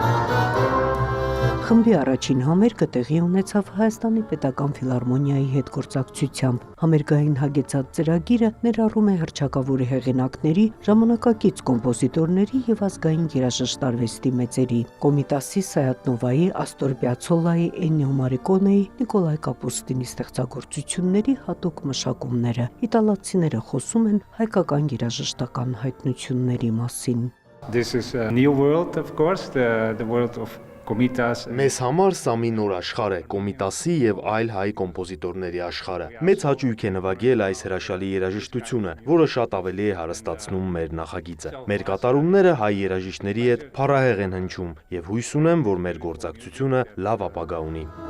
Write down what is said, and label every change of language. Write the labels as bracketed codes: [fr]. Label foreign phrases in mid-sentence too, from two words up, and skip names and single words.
[hy] Խմբի առաջին համերգը տեղի ունեցավ Հայաստանի պետական ֆիլհարմոնիայի հետ գործակցությամբ։ Համերգային հագեցած ծրագիրը ներառում է հռչակավոր հեղինակների, ժամանակակից կոմպոզիտորների եւ ազգային երաժշտարվեստի մեծերի՝ Կոմիտասի Սայաթնովայի, Աստոր Պիացոլայի, Էննիո Մարիկոնեի, Նիկոլայ Կապուստինի ստեղծագործությունների հատուկ մշակումները։ Իտալացիները խոսում են հայկական երաժշտական հայտնությունների մասին։ [en] This is a new world, of course, the world of Կոմիտաս։ [hy] Մեզ համար սա մի նոր աշխարհ է, Կոմիտասի եւ այլ հայ կոմպոզիտորների աշխարհը։ Մեծ հաճույք է նվագել այս հրաշալի երաժշտությունը, որը շատ ավելի է հարստացնում մեր նախագիծը։ Մեր կատարումները հայ երաժիշտների հետ փառահեղ են հնչում եւ հույս ունեմ, որ մեր գործակցությունը լավ ապագա ունի։